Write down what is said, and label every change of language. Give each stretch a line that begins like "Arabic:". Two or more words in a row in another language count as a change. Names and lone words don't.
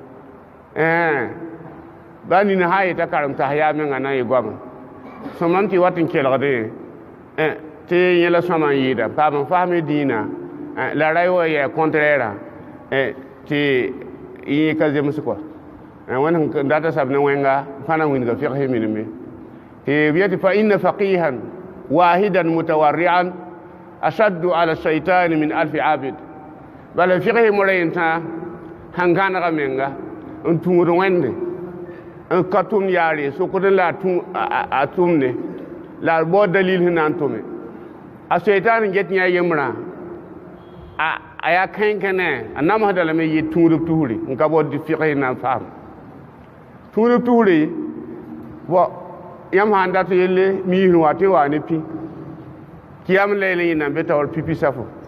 Mossi: ba nina sã n yeta karem tas yaa mengã na n yɩ goame sõmam tɩ wat n kelgde tɩ yẽ la sõma n yɩɩda paam n fasme dĩinã la ra wa yaa contraire tɩ yẽ ka zems kɔa wẽnd sẽn data sab ne wẽnga fã na wĩnga fɩgse minime tɩ b yetɩ
Arabic: فإن فقيها واحدا متورعا أشد على الشيطان من ألف عابد
Mossi: bala fɩgse morã yentã sãn gãnega menga n tũud wẽnde n ka tʋmd yaare sokd la a tʋmne la a bao dalil sẽn na n tʋme a shaitan n get yã yembrã a yaa kẽn-kẽne a namsda lame yɩ tũudb tusre n ka bao fɩgse na n faam tũudb tusre yãmb sã n dat yelle miisẽ wa tɩ wa ne pĩ kiyam layle yɩ nan be taoor pipi safo